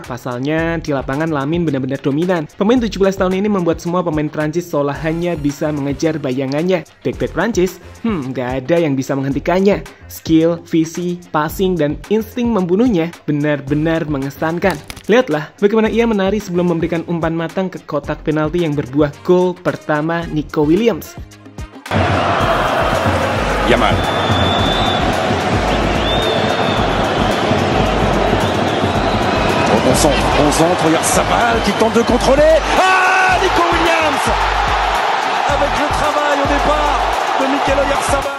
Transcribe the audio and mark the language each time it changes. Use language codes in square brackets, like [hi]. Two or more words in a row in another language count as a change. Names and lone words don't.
[id] Pasalnya, di lapangan Lamine benar-benar dominan. Pemain 17 tahun ini membuat semua pemain Prancis seolah hanya bisa mengejar bayangannya. Back-back Prancis, nggak ada yang bisa menghentikannya. Skill, visi, passing, dan insting membunuhnya benar-benar mengesankan. Lihatlah bagaimana ia menari sebelum memberikan umpan matang ke kotak penalti yang berbuah gol pertama Nico Williams. Yamal. [fr] On centre, regarde sa balle qui tente de contrôler. Ah, Nico Williams avec le travail au départ de Mikel Oyarzabal.